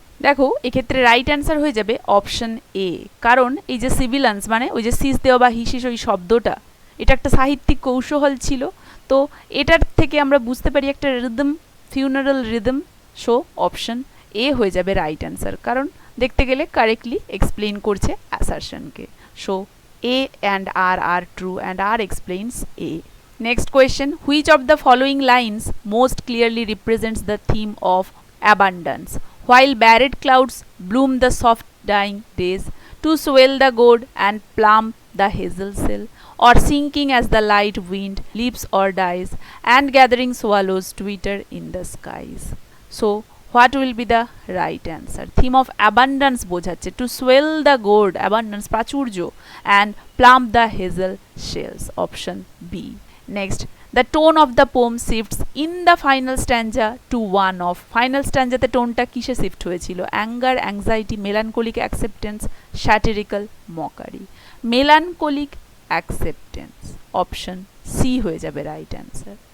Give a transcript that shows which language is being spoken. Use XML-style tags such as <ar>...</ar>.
<bn>দেখো, এক্ষেত্রে right answer হয়ে যাবে অপশন এ, কারণ এই যে সিবিলেন্স মানে ওই যে সিস দেওয়া বা হিসিস ওই শব্দটা, এটা একটা সাহিত্যিক কৌশল ছিল। তো এটার থেকে আমরা বুঝতে পারি একটা rhythm, funeral rhythm. So option A হয়ে যাবে রাইট অ্যান্সার, কারণ দেখতে গেলে কারেক্টলি এক্সপ্লেইন করছে অ্যাসারশনকে।</bn> <en>So A and R are true and R explains A. Next question, which of the following lines most clearly represents the theme of abundance? While barred clouds bloom the soft dying days, to swell the gourd and plumb the hazel cell, or sinking as the light wind leaps or dies, and gathering swallows twitter in the skies. So, what will be the right answer? Theme of abundance</en> <bn>বোঝাচ্ছে,</bn> <en>to swell the gourd, abundance,</en> <bn>প্রাচুর্য,</bn> <en>and plumb the hazel shells. Option B. Next, the tone of the poem shifts in the final stanza to one of.</en> <bn>Final stanza তে টোনটা কিসে shift হয়েছিল?</bn> <en>Anger, anxiety, melancholic acceptance, satirical, mockery. Melancholic acceptance.</en> <bn>Option C হয়ে যাবে right answer.</bn>